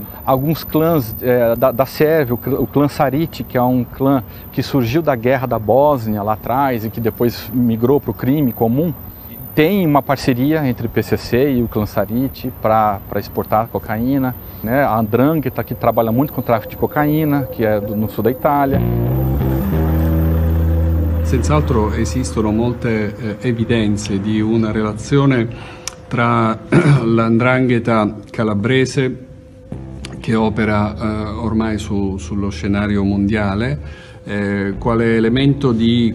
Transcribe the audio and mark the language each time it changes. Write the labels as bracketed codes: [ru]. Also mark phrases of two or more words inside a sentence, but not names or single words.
[pt] Alguns clãs da Sérvia, o clã Sarite, que é um clã que surgiu da guerra da Bósnia lá atrás e que depois migrou para o crime comum, tem uma parceria entre o PCC e o clã Sarite para exportar cocaína, né? A 'Ndrangheta, que trabalha muito com tráfico de cocaína, que é no sul da Itália. [it] Senz'altro esistono molte evidenze di una relazione tra la 'Ndrangheta calabrese, che opera ormai sullo scenario mondiale, quale elemento di